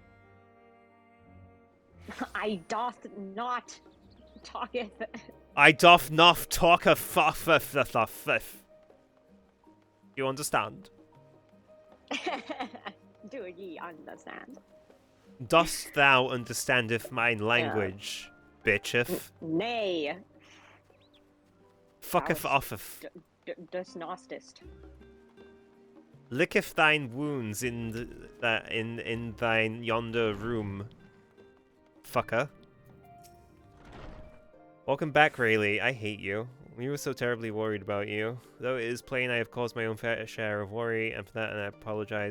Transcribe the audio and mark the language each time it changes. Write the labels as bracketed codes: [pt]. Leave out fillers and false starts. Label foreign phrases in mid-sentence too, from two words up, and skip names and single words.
[en] I doth not talketh. I doth not talk a You understand? Do ye understand? Dost thou understandeth mine language, bitcheth? Nay. Fucketh offeth. Dost nostist. Licketh thine wounds in thine yonder room, fucker. Welcome back, Rayleigh. I hate you. We were so terribly worried about you. Though it is plain I have caused my own fair share of worry, and for that I apologize.